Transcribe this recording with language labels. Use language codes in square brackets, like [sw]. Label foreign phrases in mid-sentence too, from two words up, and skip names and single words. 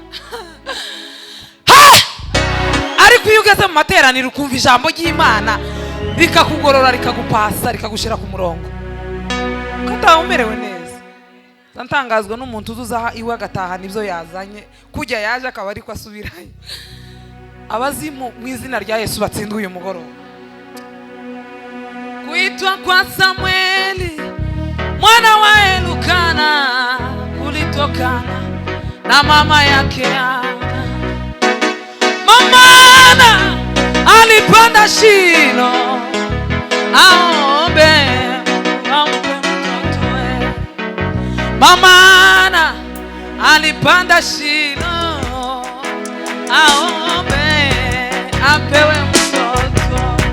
[rw] Ariko iyo ugeze mu materaniro ukumva ijambo ry'Imana rikakugorora rikagupasa rikagushira ku murongo katawemerewe neza. Ntangazwa n'umuntu uzuzaha iwe agataha nibyo yazanye kujya yaje akaba ariko asubirayo. Abazimu mu izina rya Yesu batsindwe uyu mugoroba. [sw] Kuyitwa Kwasamweli mwana wa Elukana, kulitokana na mama yake Ana. Mama alipanda Shilo aombe ampe mtoto. Mama alipanda Shilo aombe apewe mtoto.